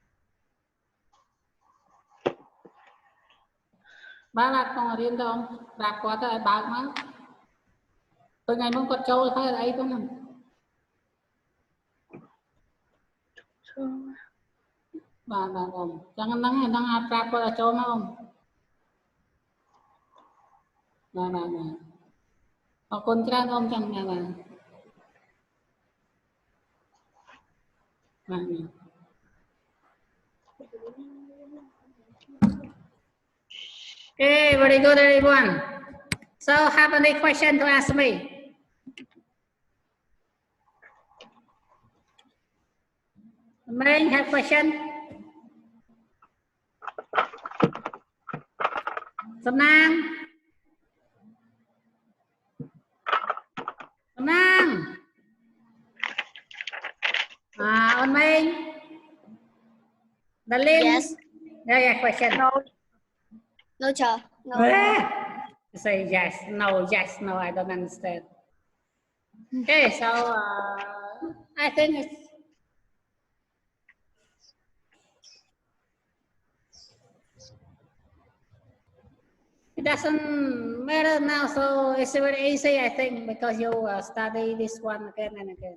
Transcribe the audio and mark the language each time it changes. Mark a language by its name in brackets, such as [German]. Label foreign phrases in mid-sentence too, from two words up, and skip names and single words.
[Khmer] បាទកំពុងរៀនទៅប្រាប់គាត់ទៅឲ្យបើកមកពេលថ្ងៃមុនគាត់ចូលហើយអីទៅហ្នឹង បាទអូនចឹងហ្នឹងអាចប្រាប់គាត់ឲ្យចូលមកអូនបាទអរគុណច្រើនអូនចឹងបាទបាទ [English] Okay, very good everyone. So have any question to ask me? May have question? [Khmer] សំណាងអូនមេង Darlene? [English] Yes. Yeah, question. No, sir. No. Say yes, no, I don't understand. Okay, so I think it doesn't matter now, so it's very easy, I think, because you study this one again and again.